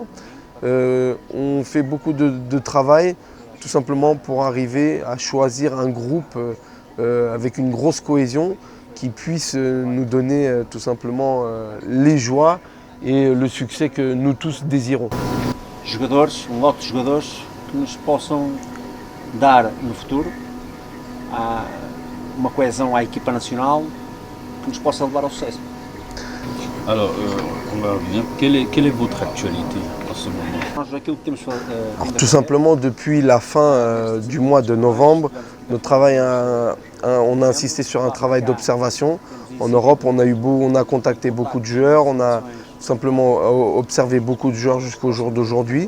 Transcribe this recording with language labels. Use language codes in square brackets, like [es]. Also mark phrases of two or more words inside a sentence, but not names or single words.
[fr] On fait beaucoup de travail tout simplement pour arriver à choisir un groupe avec une grosse cohésion qui puisse nous donner tout simplement les joies et le succès que nous tous désirons. [pt] Jogadores, lote de jogadores que nos possam dar no futuro uma coesão à equipa nacional que nos possa levar ao sucesso. [fr] Alors, on va revenir. Quelle est votre actualité en ce moment? Alors, tout simplement, depuis la fin du mois de novembre, notre travail on a insisté sur un travail d'observation. En Europe, on a contacté beaucoup de joueurs, on a tout simplement observé beaucoup de joueurs jusqu'au jour d'aujourd'hui.